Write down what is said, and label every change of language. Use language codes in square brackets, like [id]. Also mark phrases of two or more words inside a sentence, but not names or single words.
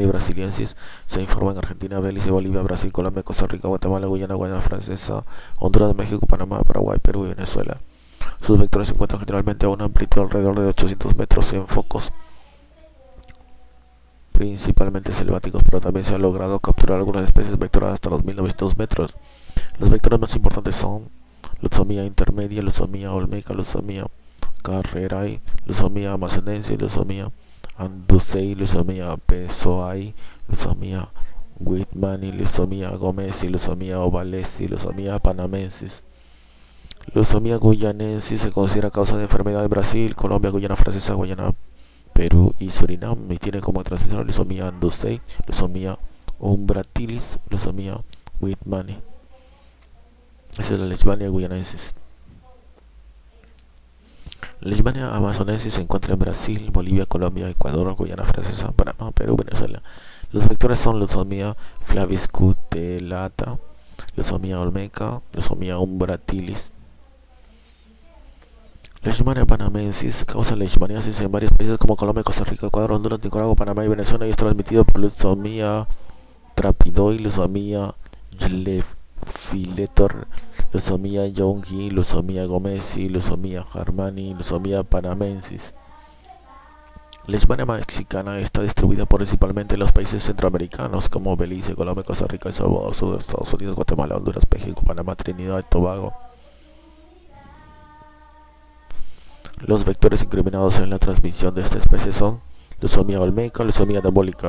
[es] brasiliensis se informa en Argentina, Belice, Bolivia, Brasil, Colombia, Costa Rica, Guatemala, Guyana, Guayana Francesa, Honduras, México, Panamá, Paraguay, Perú y Venezuela. Sus vectores se encuentran generalmente a una amplitud alrededor de 800 metros en focos principalmente selváticos, pero también se ha logrado capturar algunas especies vectoradas hasta los 1900 metros. Los vectores más importantes son Lutzomia intermedia, Lutzomia olmeca, Lutzomia carrerai, Lutzomia amazonensis, Lutzomia anducei, Lutzomia pessoai, Lutzomia whitmani, Lutzomia gomesi, Lutzomia ovalesi, Lutzomia panamensis. Lutzomia guyanensis se considera causa de enfermedad en Brasil, Colombia, Guyana Francesa, Guyana, Perú y Surinam, y tiene como transmisor Lutzomia anducei, Lutzomia umbratilis, Lutzomia whitmani. Esa es la Leishmania guyanensis. La Leishmania amazonensis se encuentra en Brasil, Bolivia, Colombia, Ecuador, Guyana Francesa, Panamá, Perú, Venezuela. Los vectores son Lutzomia flaviscutellata, Lutzomia olmeca, Lutzomia umbratilis. Leishmania panamensis causa leishmaniasis en varios países como Colombia, Costa Rica, Ecuador, Honduras, Nicaragua, Panamá y Venezuela, y es transmitido por Lutzomia trapidoi, Lutzomia filetor, Lutzomia youngi, Lutzomia gomesi, Lutzomia harmani, Lutzomia panamensis. La Leishmania mexicana está distribuida principalmente en los países centroamericanos como Belice, Colombia, Costa Rica, El Salvador, sur de Estados Unidos, Guatemala, Honduras, México, Panamá, Trinidad y Tobago. Los vectores incriminados en la transmisión de esta especie son Lutzomia olmeca, Lutzomia diabólica.